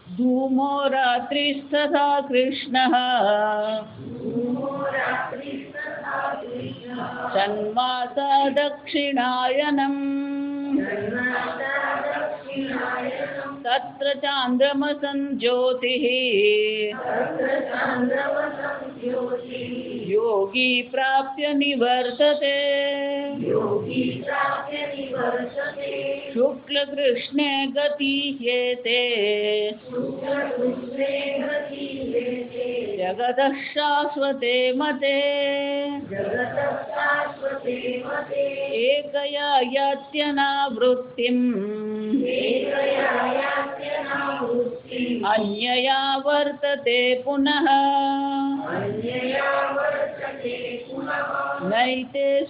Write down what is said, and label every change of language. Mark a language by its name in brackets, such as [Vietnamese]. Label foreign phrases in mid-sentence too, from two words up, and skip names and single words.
[Sanskrit] धूमो रात्रिस्तथा कृष्णः षण्मासा दक्षिणायनम् तत्र चान्द्रमसं ज्योतिः यो યોગી પ્રાપ્ય નિવર્તતે શુક્લ કૃષ્ણે ગતિ હેતે જગત શાશ્વતે મતે એકયા યત્યનાવૃત્તિમ અન્યયા વર્તતે પુનઃ નૈતે